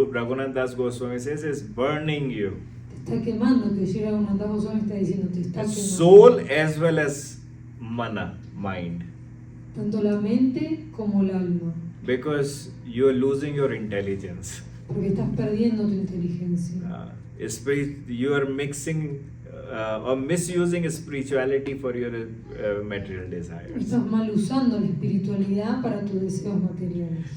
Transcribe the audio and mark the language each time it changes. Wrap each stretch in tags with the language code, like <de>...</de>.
<en>Raghunatha Dasa Goswami says it's burning you.</en> <es>Te está quemando, que Sri Raghunatha Goswami está diciendo, te está quemando.</es> <en>Soul as well as mana, mind.</en> <es>Tanto la mente como el alma.</es> <en>Because you are losing your intelligence.</en> <es>Porque estás perdiendo tu inteligencia.</es> <en>You are mixing or misusing spirituality for your material desires.</en> <es>Estás mal usando la espiritualidad para tus deseos materiales.</es>